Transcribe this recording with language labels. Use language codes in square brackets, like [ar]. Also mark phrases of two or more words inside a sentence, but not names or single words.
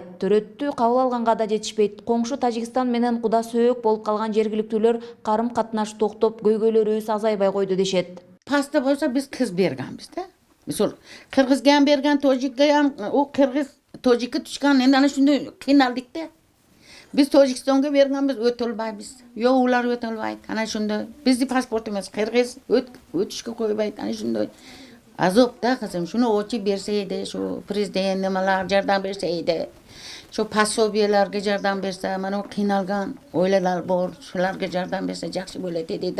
[ky] Төрөттү кабыл алганга да жетишпейт. Коңшу Тажикстан менен куда сөөк болуп калган жергиликтүүлөр карым катнаш токтоп, көйгөйлөрүбүз азайбай койду дешет. Паста болсо биз кыз бергенбиз да. Мисалы, кыргызга ham берген, тожикке ham, o кыргыз тожикке түшкөн, эми [uz] ана шундай [ky] кыйналдык да. [uz] Biz Tojikistonga berganmiz, o'tolmaymiz. Yo'q, ular o'tolmaydi. Ana shunday. Bizning pasportimiz Qirg'iz, o'tishga qo'ymaydi. Ana shunday. Azobda qizim, shuni ochib bersa edi, shu prezident nimalar yordam bersa edi. Shu пособияларga yordam bersa, mana qiynalgan oilalar bor, shularga yordam bersa yaxshi bo'ladi dedi.